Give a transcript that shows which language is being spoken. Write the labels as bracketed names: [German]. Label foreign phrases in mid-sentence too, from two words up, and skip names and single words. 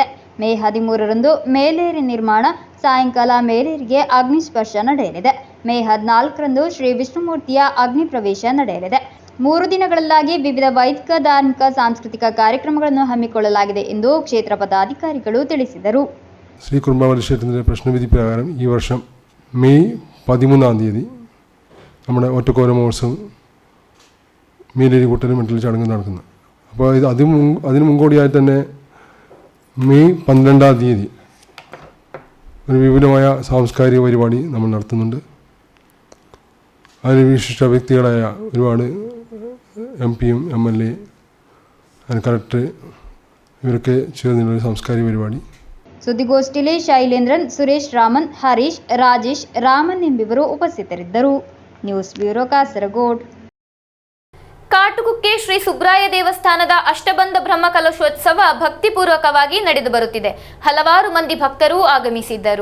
[Kannada] ಮೇ 13ರಂದು ಮೇಲೇರಿ ನಿರ್ಮಾಣ, ಸಾಯಂಕಾಲ ಮೇಲೇರಿಗೆ ಅಗ್ನಿಸ್ಪರ್ಶ ನಡೆಯಲಿದೆ. ಮೇ 14ರಂದು ಶ್ರೀ ವಿಷ್ಣುಮೂರ್ತಿಯ ಅಗ್ನಿ ಪ್ರವೇಶ ನಡೆಯಲಿದೆ. 3 ದಿನಗಳಲ್ಲಾಗಿ ವಿವಿಧ ವೈದಿಕ, ಧಾರ್ಮಿಕ, ಸಾಂಸ್ಕೃತಿಕ ಕಾರ್ಯಕ್ರಮಗಳನ್ನು ಹಮ್ಮಿಕೊಳ್ಳಲಾಗಿದೆ ಎಂದು ಕ್ಷೇತ್ರ ಪದಾಧಿಕಾರಿಗಳು ತಿಳಿಸಿದರು. [Malayalam] ശ്രീ കുറുമ്പാവലി ക്ഷേത്രത്തിൻ്റെ പ്രശ്നവിധി പ്രകാരം ഈ വർഷം മെയ് 13-ാം തീയതി നമ്മുടെ ഒറ്റക്കോല മഹോത്സവം മേലേരി കൂട്ടൽ മെറ്റൽ ചടങ്ങ് നടക്കുന്നത്. അപ്പോൾ അതിന് മുൻകൂടിയായി തന്നെ മെയ് 12-ാം തീയതി ഒരു വിപുലമായ സാംസ്കാരിക പരിപാടി നമ്മൾ നടത്തുന്നുണ്ട്. അതിൽ വിശിഷ്ട വ്യക്തികളായ ഒരുപാട് MP-യും MLA, കളക്ടർ ഇവരൊക്കെ ചേർന്നുള്ള സാംസ്കാരിക പരിപാടി. [Kannada] ಸುದ್ದಿಗೋಷ್ಠಿಯಲ್ಲಿ ಶೈಲೇಂದ್ರನ್, ಸುರೇಶ್ ರಾಮನ್, ಹರೀಶ್, ರಾಜೇಶ್, ರಾಮನ್ ಎಂಬಿವರು ಉಪಸ್ಥಿತರಿದ್ದರು. ನ್ಯೂಸ್ ಬ್ಯೂರೋ, ಕಾಸರಗೋಡು. ಕಾಟುಕುಕ್ಕೆ ಶ್ರೀ ಸುಬ್ರಾಯ ದೇವಸ್ಥಾನದ ಅಷ್ಟಬಂಧ ಬ್ರಹ್ಮಕಲಶೋತ್ಸವ ಭಕ್ತಿಪೂರ್ವಕವಾಗಿ ನಡೆದು ಬರುತ್ತಿದೆ. ಹಲವಾರು ಮಂದಿ ಭಕ್ತರು ಆಗಮಿಸಿದ್ದರು.